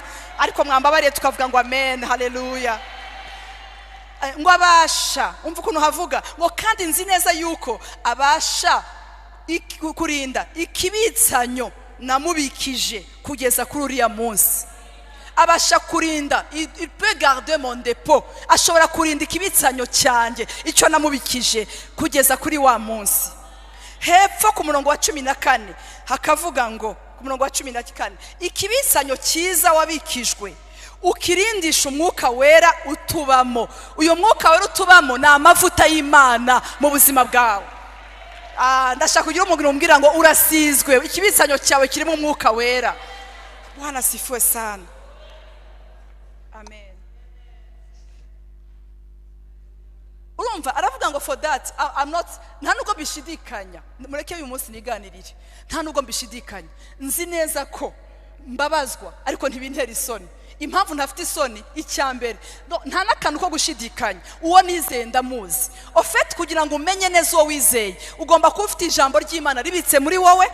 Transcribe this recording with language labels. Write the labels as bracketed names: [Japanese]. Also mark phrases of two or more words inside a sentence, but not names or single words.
[Kinyarwanda] Ariko mwambabariye tukavuga ngo amen, haleluya. Ngo abasha, umva ukuntu havuga ngo kandi nzi neza yuko abasha kurinda ikibitsanyo namubikije kugeza kuri uriya munsi. Abasha kurinda, [French] il peut garder mon dépôt, [Kinyarwanda] ashobora kurinda ikibitsanyo cyanjye icyo namubikije kugeza kuri wa munsi. Hepfo ku murongo wa 14 hakavuga ngo, ku murongo wa 14, ikibitsanyo cyiza wabikijwe ukirindisha umwuka wera utubamo. Uyo mwuka wera utubamo ni amavuta y'Imana mu buzima bwawe. Ndashaka kugira umuntu umbwira ngo urasizwe, ikibitsanyo cyawe kirimo umwuka wera. [Swahili] Bwana sifiwe sana. Amen. [Kinyarwanda] Urumva aravuga ngo [English] for that I'm not, [Kinyarwanda] nta nubwo mbishidikanya. Mureke uyu munsi niganirire. Nta nubwo mbishidikanya. Nzi neza ko mbabazwa ariko ntibintera isoni. Impamvu ntafite isoni icyambere nta nakantu ko gushidikanya. Uwo nizeye ndamuzi. Ofete kugira ngo umenye neza uwo wizeye ugomba kuba ufite ijambo ry'Imana ribitse muri wowe.